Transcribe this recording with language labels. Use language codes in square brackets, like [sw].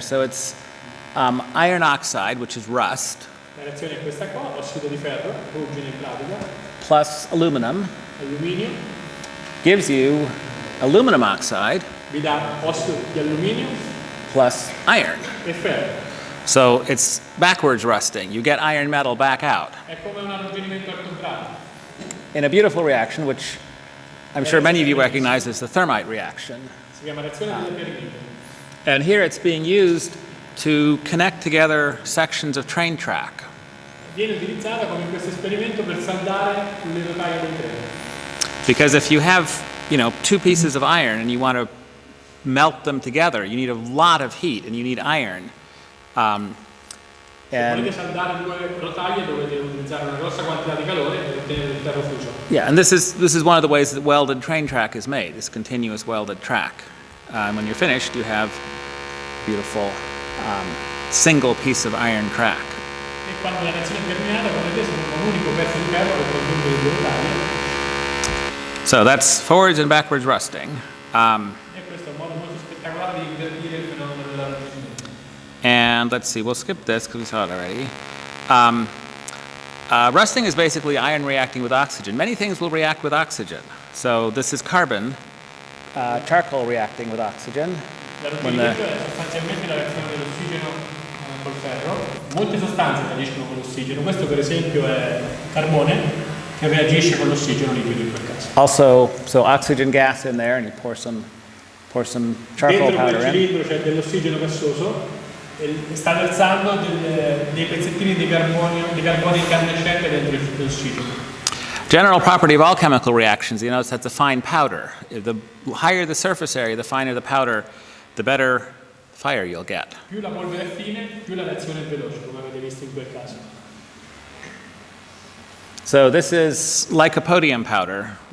[en] So it's iron oxide, which is rust, [it] La reazione è questa qua, ossido di ferro, ruggine in pratica, [en] plus aluminum, [it] alluminio, [en] gives you aluminum oxide, [it] vi dà ossido di alluminio [en] plus iron. [it] e ferro. [en] So it's backwards rusting. You get iron metal back out. [it] È come un arrugginimento al contrario. [en] In a beautiful reaction, which I'm sure many of you recognize as the Thermite reaction. [it] Si chiama reazione del Thermite. [en] And here it's being used to connect together sections of train track. [it] Viene utilizzata come in questo esperimento per saldare le rotaie del treno. [en] Because if you have, you know, two pieces of iron and you want to melt them together, you need a lot of heat and you need iron. [it] Se volete saldare due rotaie dovete utilizzare una grossa quantità di calore per ottenere il ferro fuso. [en] Yeah, and this is one of the ways that welded train track is made, this continuous welded track. And when you're finished, you have beautiful single piece of iron track. [it] E quando la reazione è terminata, come vedete, sono un unico pezzo di ferro che congiunge le due rotaie. [en] So that's forwards and backwards rusting. [it] E questo è un modo molto spettacolare di invertire il fenomeno dell'arrugginimento. [en] And let's see, we'll skip this because we saw it already. Rusting is basically iron reacting with oxygen. Many things will react with oxygen. So this is carbon, charcoal reacting with oxygen. [it] L'arrugginimento è sostanzialmente la reazione dell'ossigeno col ferro. Molte sostanze reagiscono con l'ossigeno. Questo per esempio è carbone che reagisce con l'ossigeno liquido in quel caso. [en] Also, so oxygen gas in there, and you pour some charcoal [it] Dentro [en] powder [it] quel [en] in. [it] cilindro c'è dell'ossigeno gassoso e sta versando dei pezzettini di carbone incandescente dentro l'ossigeno. [en] General property of all chemical reactions, you notice that's a fine powder. The higher the surface area, the finer the powder, the better fire you'll get. [it] Più la polvere è fine, più la reazione è veloce, come avete visto in quel caso. [en] So this is lycopodium powder.